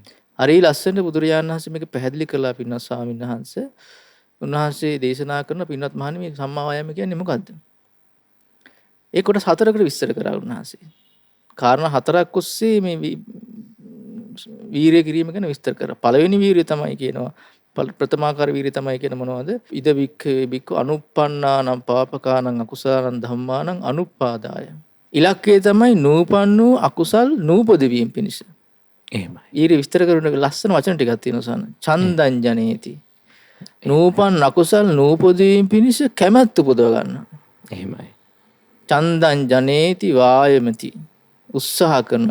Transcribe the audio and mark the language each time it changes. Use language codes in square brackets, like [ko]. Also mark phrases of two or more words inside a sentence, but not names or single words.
[si] හරි ලස්සනට බුදුරජාණන් වහන්සේ මේක පැහැදිලි කළා. පින්වත් ස්වාමීන් වහන්සේ උන්වහන්සේ දේශනා කරන පින්වත් මහණෙනි, මේ සම්මා වායාම කියන්නේ මොකද්ද? ඒ කොටස් හතරකට විස්තර කරා උන්වහන්සේ. කාරණා හතරක් ඔස්සේ මේ වීරිය කිරීම ගැන විස්තර කරා. පළවෙනි වීරිය තමයි කියනවා, ප්‍රථමාකාර වීරිය තමයි කියන මොනවද? [pi] ඉද වික්ඛවේ බික්ඛු අනුප්පන්නානම් පාපකානම් අකුසලානම් ධම්මානම් අනුපාදාය. [si] ඉලක්කය තමයි නූපන් වූ අකුසල් නූපද වීම පිණිස. එහෙමයි. වීරිය විස්තර කරන ලස්සන වචන ටිකක් තියෙනවා සන්න. [pi] චන්දං ජනේති. [si] නූපන් අකුසල් නූපදවීම පිණිස කැමැත්ත උපදව ගන්නවා. එහෙමයි. [pi] චන්දං ජනේති වායමති. [si] උත්සාහ කරනවා.